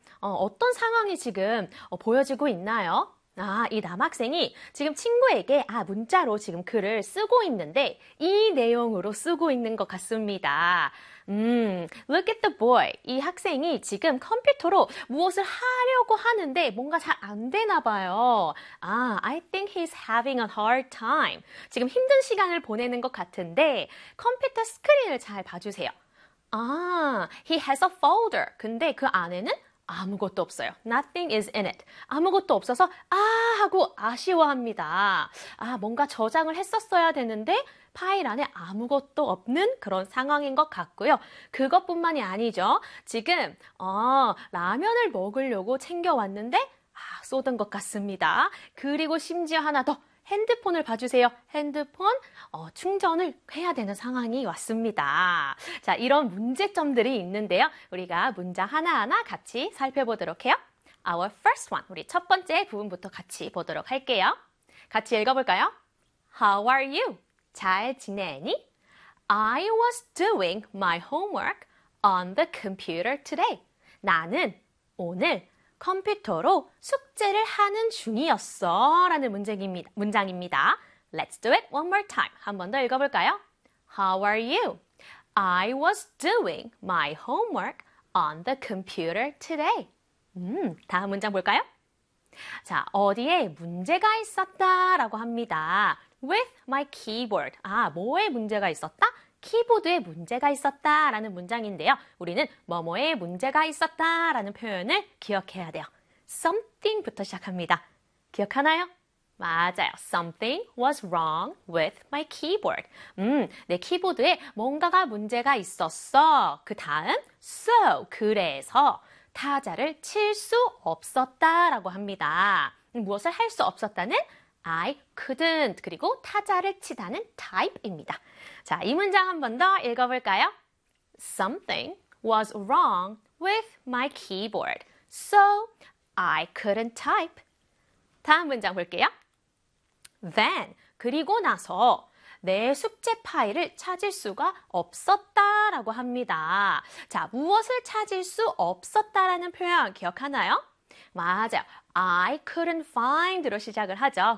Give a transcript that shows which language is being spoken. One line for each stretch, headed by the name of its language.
Korean: 어떤 상황이 지금 보여지고 있나요? 아, 이 남학생이 지금 친구에게 문자로 지금 글을 쓰고 있는데 이 내용으로 쓰고 있는 것 같습니다.
English: Look at the boy.
Korean: 이 학생이 지금 컴퓨터로 무엇을 하려고 하는데 뭔가 잘 안 되나 봐요.
English: 아, I think he's having a hard time.
Korean: 지금 힘든 시간을 보내는 것 같은데 컴퓨터 스크린을 잘 봐주세요.
English: 아, he has a folder.
Korean: 근데 그 안에는 아무것도 없어요.
English: Nothing is in it.
Korean: 아무것도 없어서 하고 아쉬워합니다. 뭔가 저장을 했었어야 되는데 파일 안에 아무것도 없는 그런 상황인 것 같고요. 그것뿐만이 아니죠. 지금 라면을 먹으려고 챙겨왔는데 쏟은 것 같습니다. 그리고 심지어 하나 더 핸드폰을 봐주세요. 핸드폰 충전을 해야 되는 상황이 왔습니다. 자, 이런 문제점들이 있는데요. 우리가 문장 하나하나 같이 살펴보도록 해요.
English: Our first one,
Korean: 우리 첫 번째 부분부터 같이 보도록 할게요. 같이 읽어볼까요?
English: How are you?
Korean: 잘 지내니?
English: I was doing my homework on the computer today.
Korean: 나는 오늘 컴퓨터로 숙제를 하는 중이었어 라는 문장입니다.
English: Let's do it one more time.
Korean: 한 번 더 읽어볼까요?
English: How are you? I was doing my homework on the computer today.
Korean: 다음 문장 볼까요? 자, 어디에 문제가 있었다 라고 합니다.
English: With my keyboard.
Korean: 뭐에 문제가 있었다? 키보드에 문제가 있었다 라는 문장인데요. 우리는 뭐뭐에 문제가 있었다 라는 표현을 기억해야 돼요. Something부터 시작합니다. 기억하나요? 맞아요.
English: Something was wrong with my keyboard.
Korean: 내 키보드에 뭔가가 문제가 있었어. 그 다음, so, 그래서 타자를 칠 수 없었다 라고 합니다. 무엇을 할 수 없었다는
English: I couldn't,
Korean: 그리고 타자를 치다는 type입니다. 자, 이 문장 한 번 더 읽어볼까요?
English: Something was wrong with my keyboard, so I couldn't type.
Korean: 다음 문장 볼게요. Then, 그리고 나서 내 숙제 파일을 찾을 수가 없었다라고 합니다. 자, 무엇을 찾을 수 없었다라는 표현 기억하나요? 맞아요.
English: I couldn't find
Korean: 로 시작을 하죠.